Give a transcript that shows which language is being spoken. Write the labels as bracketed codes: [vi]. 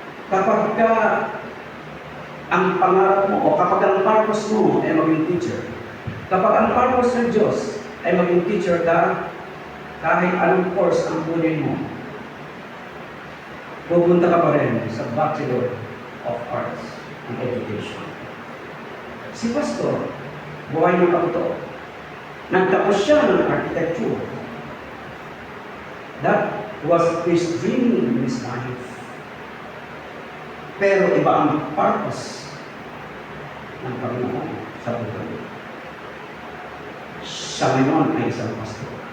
[tl] Kapag ang pangarap mo o kapag ang purpose mo ay maging teacher, kapag ang purpose ng Diyos ay maging teacher ka, kahit anong course ang kunin mo, pupunta ka pa rin sa Bachelor of Arts in Education. Si Pastor, buhay ng kapito, nagtapos siya ng architecture. [en] That was his dream in his life. [tl] Pero iba ang purpose ng Panginoon sa buhay. Siya ngayon ay isang pastor.